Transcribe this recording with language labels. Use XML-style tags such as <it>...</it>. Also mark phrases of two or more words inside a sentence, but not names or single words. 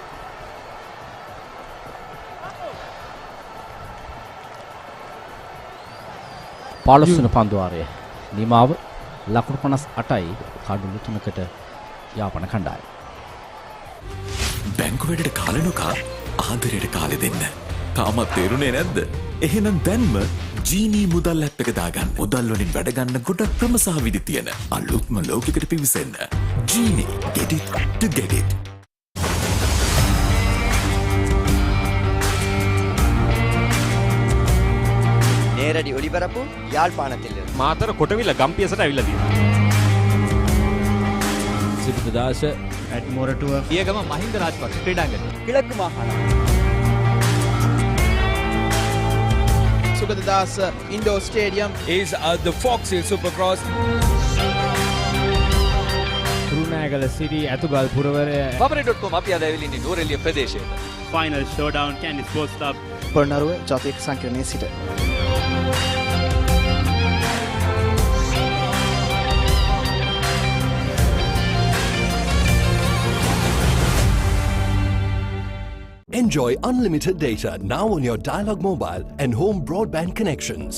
<si>පාලොස්වන පන්දුවාරය නිමාව ලකුණු 58යි කඩුළු 3කට යාපන කණ්ඩායම. බැංකුවලට කාලේ නොකා ආදරයට කාලේ දෙන්න. තාමත් තේරුනේ නැද්ද? එහෙනම් දැන්ම ජීනී මුදල් ඇප් එක දාගන්න. මුදල් වලින් වැඩ ගන්න ගොඩක් ක්‍රම සහ විදි තියෙන අලුත්ම ලෝකයකට පිවිසෙන්න.</si> <en>ජීනී get it to get it.</en> <ta>நேரடி ஒளிபரப்பு யாழ்ப்பாணத்தில்</ta> <si>මාතර කොටවිල ගම්පියසට ඇවිල්ලා තියෙනවා. සිරිතදාස ඇට්මොරටුව පියගම මහින්ද රාජපක්ෂ ක්‍රීඩාංගණය.</si> <ta>கிழக்கு மாகாணம்</ta> <si>සුගතදාස ඉන්ඩෝ ස්ටේඩියම්</si> <en>is the Fox Hill Supercross.</en> <si>කුරුණෑගල සිටි ඇතුගල් පුරවරය paparey.com අපි අද ඇවිල්ලා ඉන්නේ නුවරඑළිය ප්‍රදේශයේ.</si> <en>Final Showdown Kandy Sports Club</en> <si>පොළොන්නරුව ජාතික සංකීර්ණයේ සිට</si> <en>Enjoy unlimited data now on your Dialog mobile and home broadband connections.</en>